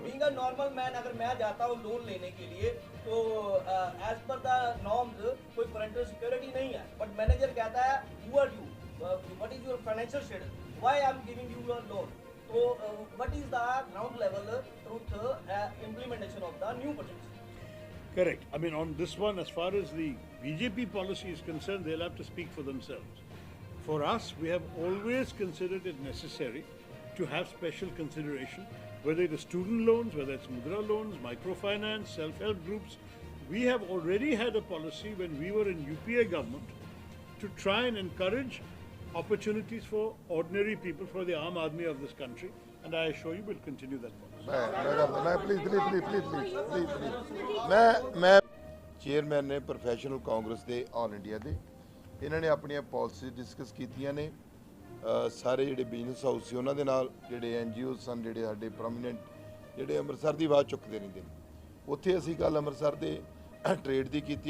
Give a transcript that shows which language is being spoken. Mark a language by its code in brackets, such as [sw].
[en] being a normal man, [hi] अगर मैं जाता हूँ लोन लेने के लिए तो [en] as per the norms [hi] कोई पेरेंटल सिक्योरिटी नहीं है, [en] but manager [hi] कहता है [en] Who are you, what is your financial status, why I am giving you your loan. तो what is the ground level truth implementation of the new projects? Correct. I mean, on this one, as far as the BJP policy is concerned, they'll have to speak for themselves. For us, we have always considered it necessary to have special consideration, whether it is student loans, whether it's mudra loans, microfinance, self-help groups. We have already had a policy when we were in UPA government to try and encourage opportunities for ordinary people, for the Aam Aadmi of this country, and I assure you we'll continue that policy. [pa] मैं chairman ने professional Congress ਦੇ all India ਦੇ ਇਹਨਾਂ ਨੇ ਆਪਣੀਆਂ policy discuss ਕੀਤੀਆਂ ਨੇ। ਸਾਰੇ ਜਿਹੜੇ ਬਿਜ਼ਨਸ ਹਾਊਸ ਸੀ ਉਹਨਾਂ ਦੇ ਨਾਲ, ਜਿਹੜੇ NGO ਸਨ, ਜਿਹੜੇ ਸਾਡੇ ਪ੍ਰੋਮੀਨੈਂਟ ਜਿਹੜੇ ਅੰਮ੍ਰਿਤਸਰ ਦੀ ਆਵਾਜ਼ ਚੁੱਕਦੇ ਰਹਿੰਦੇ ਨੇ, ਉੱਥੇ ਅਸੀਂ ਗੱਲ ਅੰਮ੍ਰਿਤਸਰ ਦੇ ਟ੍ਰੇਡ ਦੀ ਕੀਤੀ।